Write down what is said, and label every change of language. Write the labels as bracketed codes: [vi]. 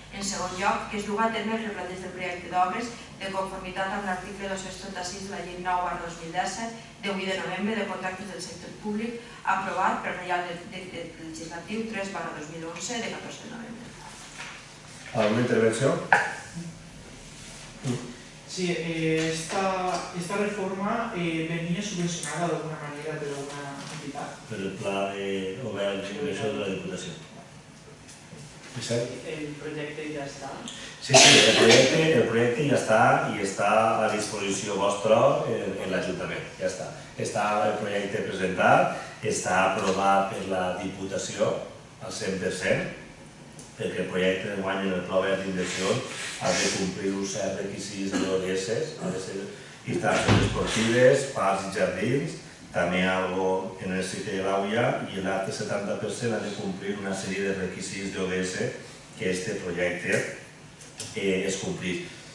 [ca] En segon lloc, que es duga a terme el replantej del projecte d'obres de conformitat amb l'article 236 de la Llei 9/2017 de 8 de novembre de contractes del sector públic aprovat per Reial Decret Legislatiu 3/2011 de 14 de novembre. ¿Alguna intervenció? [es] Sí, esta reforma venía subvencionada de alguna manera por alguna entidad. [ca] Per el pla de govern d'ingressos de la Diputació. El projecte ja està? Sí, el projecte ja està i està a disposició vostra en l'Ajuntament. Ja està. Està el projecte presentat, està aprovat per la Diputació al 100%, perquè el projecte d'enguany en el pla verd d'inversió ha de complir uns certs requisits d'ODS, ha de ser instal·lacions esportives, parcs i jardins, també algo [es] en el sitio [ca] de l'AUIA i l'altre 70% ha de complir una sèrie de requisits d'ODS que aquest projecte es complís.